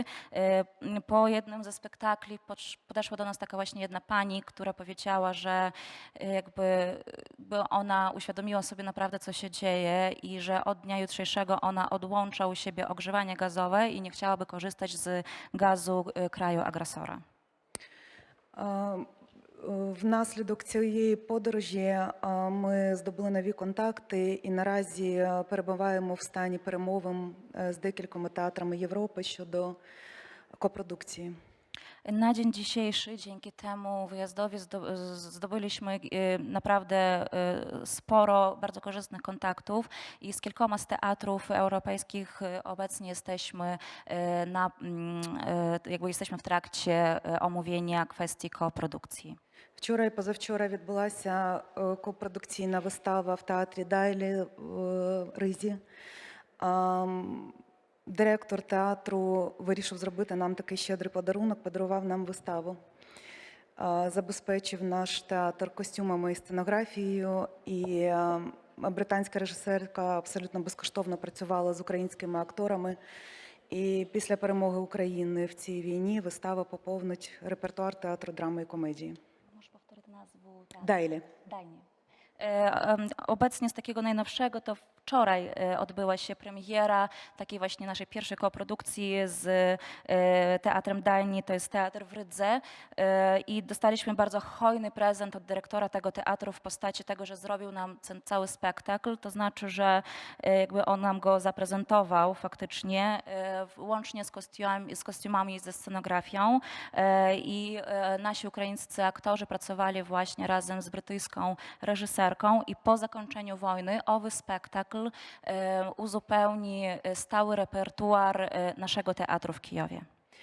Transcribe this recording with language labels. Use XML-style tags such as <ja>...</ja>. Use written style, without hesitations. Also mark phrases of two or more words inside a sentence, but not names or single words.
<pl>Po jednym ze spektakli podeszła do nas taka właśnie jedna pani, która powiedziała, że jakby ona uświadomiła sobie naprawdę, co się dzieje i że od dnia jutrzejszego ona odłącza u siebie ogrzewanie gazowe i nie chciałaby korzystać z gazu kraju agresora.</pl> <uk>Внаслідок цієї подорожі ми здобули нові контакти і наразі перебуваємо в стані перемовин з декількома театрами Європи щодо копродукції.</uk> <pl>Na dzień dzisiejszy dzięki temu wyjazdowi zdobyliśmy naprawdę sporo bardzo korzystnych kontaktów i z kilkoma z teatrów europejskich obecnie jesteśmy w trakcie omówienia kwestii koprodukcji.</pl> <uk>Вчора і позавчора відбулася копродукційна вистава в театрі Дайлі в Ризі. Директор театру вирішив зробити нам такий щедрий подарунок, подарував нам виставу. Забезпечив наш театр костюмами і сценографією, і британська режисерка абсолютно безкоштовно працювала з українськими акторами. І після перемоги України в цій війні вистава поповнить репертуар театру драми і комедії.</uk> <pl>Możesz powtórzyć nazwę teatru? Дайлі. Dajnie. Obecnie z takiego najnowszego to wczoraj odbyła się premiera takiej właśnie naszej pierwszej koprodukcji z Teatrem Dajni, to jest teatr w Rydze i dostaliśmy bardzo hojny prezent od dyrektora tego teatru w postaci tego, że zrobił nam ten cały spektakl, to znaczy, że jakby on nam go zaprezentował faktycznie łącznie z kostiumami i ze scenografią i nasi ukraińscy aktorzy pracowali właśnie razem z brytyjską reżyserką i po zakończeniu wojny owy spektakl uzupełni stały repertuar naszego teatru w Kijowie.</pl>